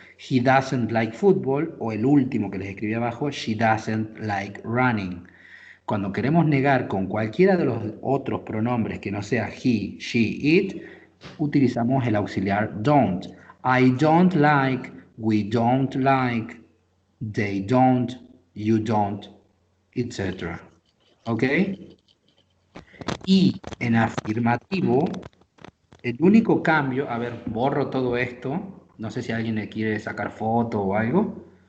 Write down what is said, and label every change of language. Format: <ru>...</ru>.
<en>He doesn't like football, o el último que les escribí abajo, she doesn't like running.</en> <es>Cuando queremos negar con cualquiera de los otros pronombres que no sea he, she, it, utilizamos el auxiliar don't.</es> <en>I don't like, we don't like, they don't, you don't, etc. ¿Ok?</en> <es>Y en afirmativo, el único cambio, a ver, borro todo esto, no sé si alguien le quiere sacar foto o algo.</es>